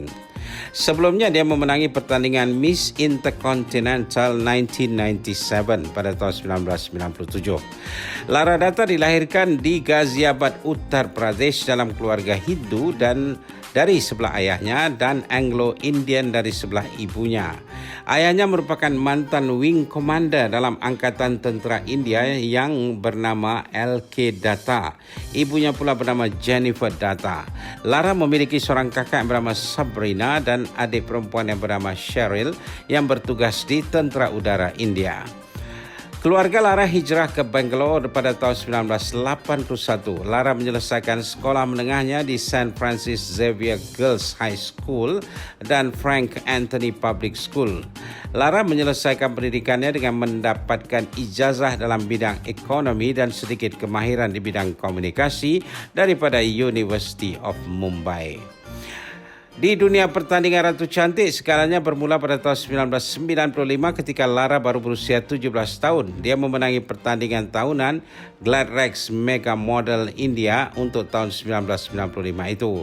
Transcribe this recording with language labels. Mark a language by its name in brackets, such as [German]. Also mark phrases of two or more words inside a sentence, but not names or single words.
[Malay] Sebelumnya dia memenangi pertandingan Miss Intercontinental 1997 pada tahun 1997. Lara Data dilahirkan di Ghaziabad, Uttar Pradesh dalam keluarga Hindu dan dari sebelah ayahnya dan Anglo-Indian dari sebelah ibunya. Ayahnya merupakan mantan [English] wing commander [Malay] dalam Angkatan Tentera India yang bernama L.K. Datta. Ibunya pula bernama Jennifer Datta. Lara memiliki seorang kakak yang bernama Sabrina dan adik perempuan yang bernama Cheryl yang bertugas di Tentera Udara India. Keluarga Lara hijrah ke Bangalore pada tahun 1981. Lara menyelesaikan sekolah menengahnya di St. Francis Xavier Girls High School dan Frank Anthony Public School. Lara menyelesaikan pendidikannya dengan mendapatkan ijazah dalam bidang ekonomi dan sedikit kemahiran di bidang komunikasi daripada University of Mumbai. Di dunia pertandingan Ratu Cantik, segalanya bermula pada tahun 1995 ketika Lara baru berusia 17 tahun. Dia memenangi pertandingan tahunan GladRex Mega Model India untuk tahun 1995 itu.